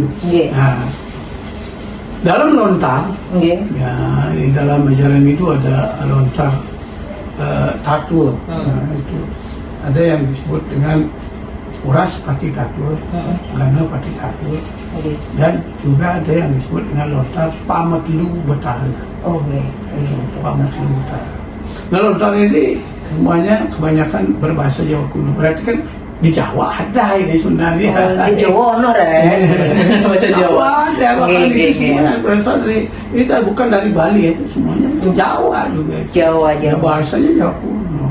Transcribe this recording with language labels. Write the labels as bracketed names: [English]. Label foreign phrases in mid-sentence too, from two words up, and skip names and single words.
[Indonesian] Nah, dalam lontar, ya di dalam ajaran itu ada lontar tatur. Nah, itu ada yang disebut dengan Uras Pati Tatur, Gana Pati Tatur, dan juga ada yang disebut dengan lontar Pametlu Betara. Pametlu Betara. Nah, lontar ini semuanya kebanyakan berbahasa Jawa kuno. Berarti kan di Jawa ada ini sebenarnya. Di Jawa honor bahasa Jawa ada. Bahkan itu semuanya berasal dari, itu bukan dari Bali ya, semuanya itu Jawa juga. Jawa. Bahasanya Jawa kuno.